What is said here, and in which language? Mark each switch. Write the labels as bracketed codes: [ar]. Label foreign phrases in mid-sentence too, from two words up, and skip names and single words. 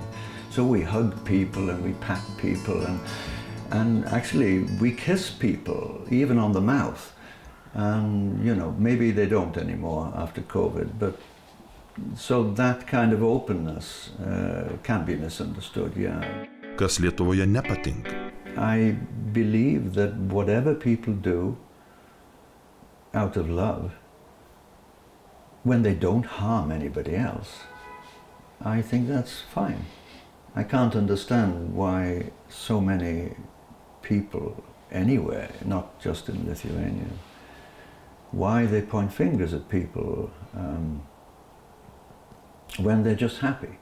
[en] So we hug people and we pat people and actually we kiss people, even on the mouth. And, you know, maybe they don't anymore after COVID, but so that kind of openness can be misunderstood, yeah. [lt] Kas Lietuvoje nepatinka? [en] I believe that whatever people do out of love, when they don't harm anybody else, I think that's fine. I can't understand why so many people anywhere, not just in Lithuania, why they point fingers at people when they're just happy.